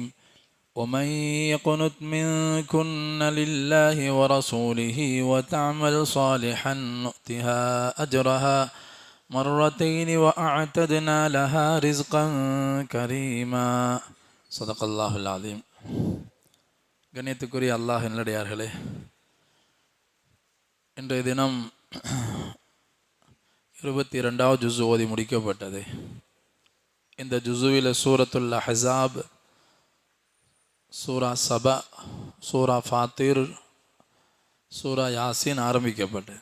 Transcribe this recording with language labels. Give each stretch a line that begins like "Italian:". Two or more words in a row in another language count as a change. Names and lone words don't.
Arabic: ومن يقنت منكن لله ورسوله وتعمل صالحا نؤتها أجرها مرتين وأعتدنا لها رزقا كريما. صدق الله العظيم.
Tamil: கண்ணியத்துக்குரிய அல்லாஹ் நல்லடியார்களே, இன்றைய தினம் 22வது ஜுஸு ஓதி முடிக்கப்பட்டது. இந்த ஜுஸுவில் சூரத்துல் அஹ்ஸாப், சூரா சபா, சூரா ஃபாத்திர், சூரா யாசின் ஆரம்பிக்கப்பட்டது.